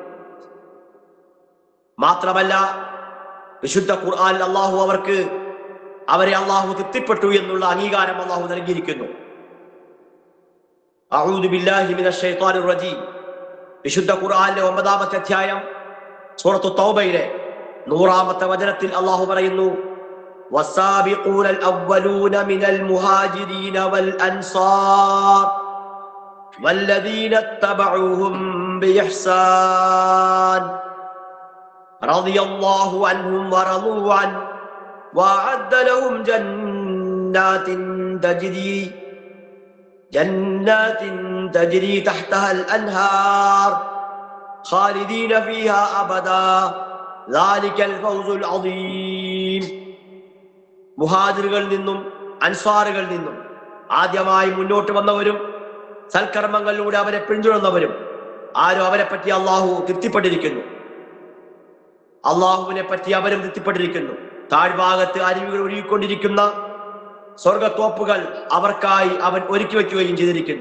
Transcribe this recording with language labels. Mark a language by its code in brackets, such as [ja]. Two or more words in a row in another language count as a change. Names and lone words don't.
[ml] മാത്രമല്ല വിശുദ്ധ ഖുർആനിൽ അള്ളാഹു അവരെ അള്ളാഹു തൃപ്തിപ്പെട്ടു എന്നുള്ള അംഗീകാരം അള്ളാഹു നൽകിയിരിക്കുന്നു. [ar] أعوذ بالله من الشيطان الرجيم [ml] വിശുദ്ധ ഖുർആനിലെ 9-ാമത്തെ അധ്യായം സൂറത്തു തൗബയിലെ 100-ാമത്തെ വചനത്തിൽ അള്ളാഹു പറയുന്നു, [ar] والسابقون الأولون من المهاجرين والأنصار والذين اتبعوهم بإحسان رضي الله عنهم ورضوا عنه وأعد لهم جنات تجري تحتها الأنهار خالدين فيها أبدا ذلك الفوز العظيم. [ml] മുഹാജിറുകളിൽ നിന്നും അൻസാറുകളിൽ നിന്നും ആദ്യമായി മുന്നോട്ട് വന്നവരും സൽക്കർമ്മങ്ങളിലൂടെ അവരെ പിന്തുടർന്നവരും ആരും അവരെ പറ്റി അള്ളാഹു തൃപ്തിപ്പെട്ടിരിക്കുന്നു. അള്ളാഹുവിനെ പറ്റി അവരും തൃപ്തിപ്പെട്ടിരിക്കുന്നു. താഴ്ഭാഗത്ത് അരുവികൾ ഒഴുകിക്കൊണ്ടിരിക്കുന്ന സ്വർഗത്തോപ്പുകൾ അവർക്കായി അവൻ ഒരുക്കി വയ്ക്കുകയും ചെയ്തിരിക്കുന്നു.